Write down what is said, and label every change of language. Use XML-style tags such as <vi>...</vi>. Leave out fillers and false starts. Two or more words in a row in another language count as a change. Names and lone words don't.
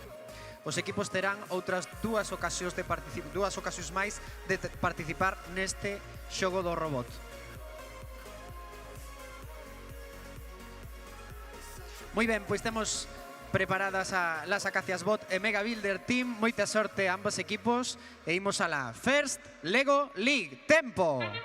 <gl>Os equipos terán outras dúas ocasións máis de participar neste xogo do robot. Moi ben, pois temos preparadas las Acacias Bot e Mega Builder Team. Moita sorte a ambos equipos e imos a la First Lego League. Tempo!</gl>